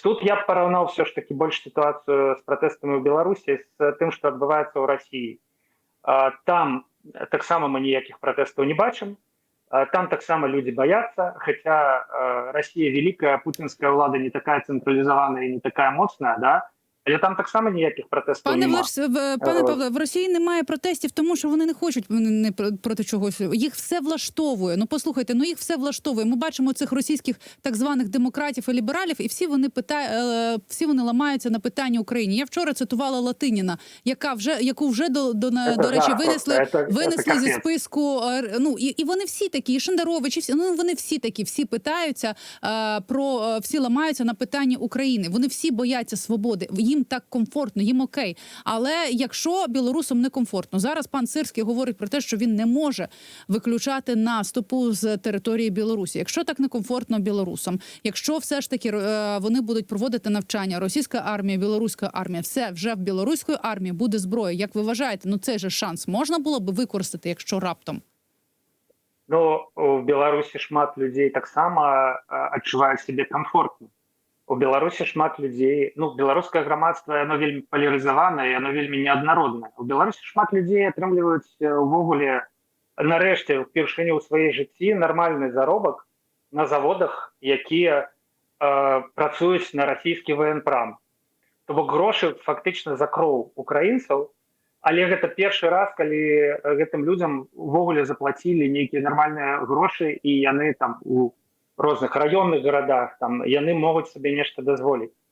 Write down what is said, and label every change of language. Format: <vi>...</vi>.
<be>Тут я б параўнаў</be> <uk>все ж таки</uk> <be>больш сітуацыю з пратэстамі ў Беларусі з тым, што адбываецца ў Расіі. Там таксама мы ніякіх пратэстаў не бачым, там таксама людзі баяцца, хаця Расія вялікая, пуцінская ўлада не такая цэнтралізаваная і не такая моцная, да?</be> <uk>Але там таксама ніяких протестів немає. Пане Павле, в Росії немає протестів, тому що вони не хочуть проти чогось. Їх все влаштовує. Ну, послухайте, їх все влаштовує. Ми бачимо цих російських так званих демократів і лібералів, і всі вони ламаються на питання Україні. Я вчора цитувала Латиніна, яку вже, до речі, винесли зі списку. Ну, і вони всі такі, і Шендерович, і всі, ну, вони всі такі, всі питаються всі ламаються на питанні України. Вони всі бояться свободи. Їм так комфортно, їм окей. Але якщо білорусам не комфортно, зараз пан Сирський говорить про те, що він не може виключати наступу з території Білорусі. Якщо так некомфортно білорусам, якщо все ж таки вони будуть проводити навчання, російська армія, білоруська армія, все, вже в білоруської армії буде зброя. Як ви вважаєте, ну цей же шанс можна було б використати, якщо раптом?</uk> <be>Ну, у Білорусі шмат людей таксама адчувають себе комфортно. У Беларусі шмат людзей, ну, беларускае грамадства, яно вельмі палярызаванае, яно вельмі неаднароднае. У Беларусі шмат людзей атрымліваюць увогуле нарэшце ўпершыню ў сваёй жыцці нармальны заробак на заводах, якія працуюць на расійскі военпрам. То бок грошы фактычна за кроў украінцаў, але гэта першы раз, калі гэтым людзям увогуле заплацілі нейкія нармальныя грошы, і яны там у розных раённых гарадах там яны могуць сабе нешта дазволіць.</be>